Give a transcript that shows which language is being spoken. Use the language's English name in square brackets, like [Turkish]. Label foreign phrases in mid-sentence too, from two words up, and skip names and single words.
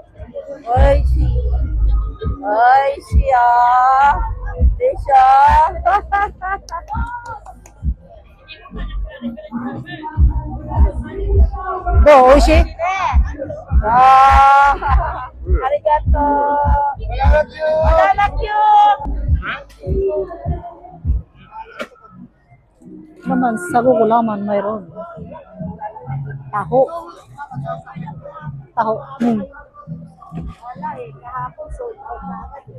[Japanese] おいしい。おいしいよ。でしょ。どう？美味しい？ありがとう。 [Filipino] Naman, sa gulaman mayroon. Taho. Taho. Wala eh, kahapon sold out na agad eh.